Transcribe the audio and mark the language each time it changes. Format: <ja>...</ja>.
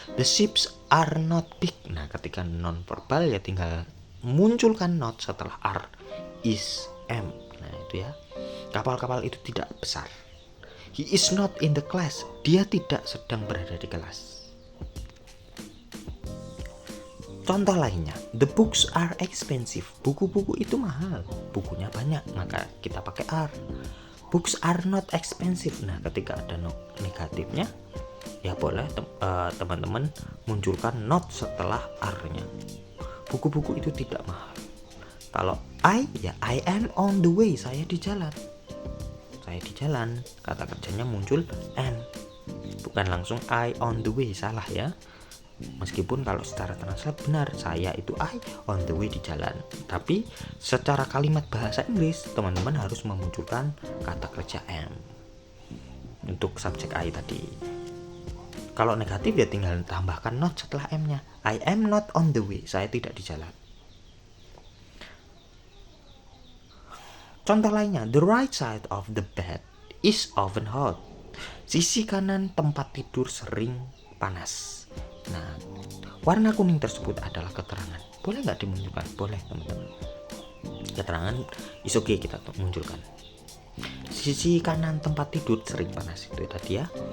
<en>The ships are not big.</en> <id>Nah, ketika non verbal ya tinggal munculkan not setelah are, is, am. Nah, itu ya. Kapal-kapal itu tidak besar.</id> <en>He is not in the class.</en> <id>Dia tidak sedang berada di kelas. Contoh lainnya,</id> <en>the books are expensive.</en> <id>Buku-buku itu mahal. Bukunya banyak, maka kita pakai are.</id> <en>Books are not expensive.</en> <id>Nah, ketika ada negatifnya, ya boleh teman-teman munculkan not setelah are-nya. Buku-buku itu tidak mahal. Kalau I, ya</id> <en>I am on the way.</en> <id>Saya di jalan. Saya di jalan. Kata kerjanya muncul am. Bukan langsung</id> <en>I on the way.</en> <id>Salah ya. Meskipun kalau secara translate benar, saya itu</id> <en>I on the way</en> <id>di jalan. Tapi secara kalimat bahasa Inggris, teman-teman harus memunculkan kata kerja am untuk subjek I tadi. Kalau negatif ya tinggal tambahkan not setelah am-nya.</id> <en>I am not on the way.</en> <id>Saya tidak di jalan. Contoh lainnya,</id> <en>the right side of the bed is often hot.</en> <id>Sisi kanan tempat tidur sering panas. Nah, warna kuning tersebut adalah keterangan. Boleh nggak dimunculkan? Boleh, teman-teman. Keterangan is okay kita munculkan. Sisi kanan tempat tidur sering panas itu tadi ya.</id>